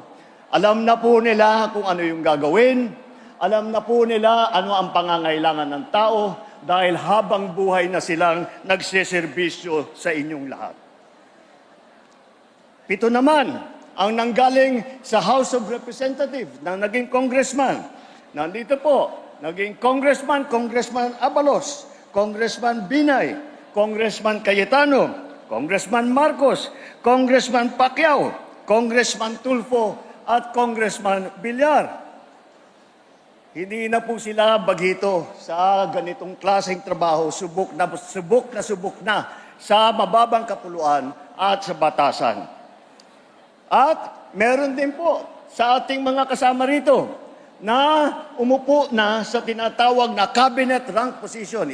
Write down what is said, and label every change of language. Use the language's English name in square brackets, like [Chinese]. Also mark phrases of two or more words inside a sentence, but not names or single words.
[Filipino] Alam na po nila kung ano yung gagawin. Alam na po nila ano ang pangangailangan ng tao dahil habang buhay na silang nagseserbisyo sa inyong lahat. 7 naman ang nanggaling sa House of Representatives na naging congressman. Nandito po, naging congressman, Congressman Abalos, Congressman Binay, Congressman Cayetano, Congressman Marcos, Congressman Pacquiao, Congressman Tulfo, at Congressman Villar. Hindi na po sila bagito sa ganitong klaseng trabaho, subok na sa mababang kapuluan at sa batasan. At meron din po sa ating mga kasama rito na umupo na sa tinatawag na [English] cabinet rank position.